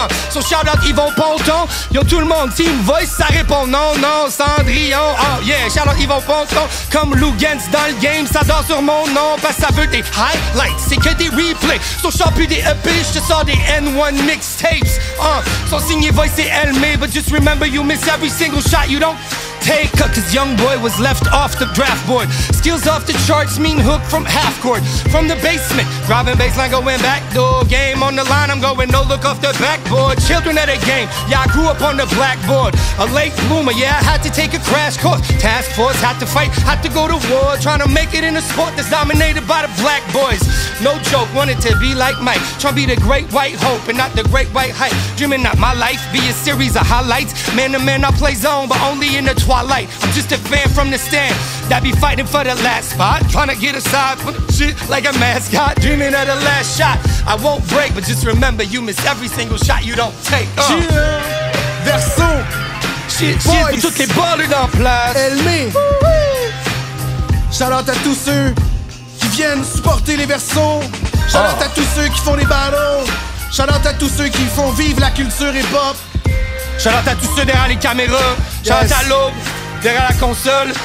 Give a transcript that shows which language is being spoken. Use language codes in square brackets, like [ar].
[fr] So shout out Yvon Ponton. Yo tout le monde, Team Voice, ça répond non, non, Cendrillon. Oh yeah, shout out Yvon Ponton. Comme Lou Gantz dans le game, ça dort sur mon nom, parce que ça veut des highlights. C'est que des replays, so je sors plus des EP, je te sors des N1 mixtapes. [en] So [fr] signé Voice et Elmé, [en] but just remember you miss every single shot you don't take. Cause young boy was left off the draft board. Skills off the charts, mean hook from half court. From the basement, driving baseline, going back door. Game on the line, I'm going no look off the backboard. Children of the game, yeah, I grew up on the blackboard. A late bloomer, yeah, I had to take a crash course. Task force, had to fight, had to go to war. Trying to make it in a sport that's dominated by the black boys. No joke, wanted to be like Mike. Trying to be the great white hope and not the great white hype. Dreaming not my life, be a series of highlights. Man to man, I play zone, but only in the twilight. I'm just a fan from the stand that be fighting for the last spot. Trying to get aside for the shit like a mascot. Dreaming of the last shot. I won't break, but just remember you miss every single shot you don't take. Verso. [fr] Shit, pour toutes les balles dans place. Elmé. Shout out à tous ceux qui viennent supporter les Versos. Shout out à tous ceux qui font les battles. Shout out à tous ceux qui font vivre la culture hip-hop. Shout out à tous ceux derrière les caméras. Shout out à l'aube, derrière la console.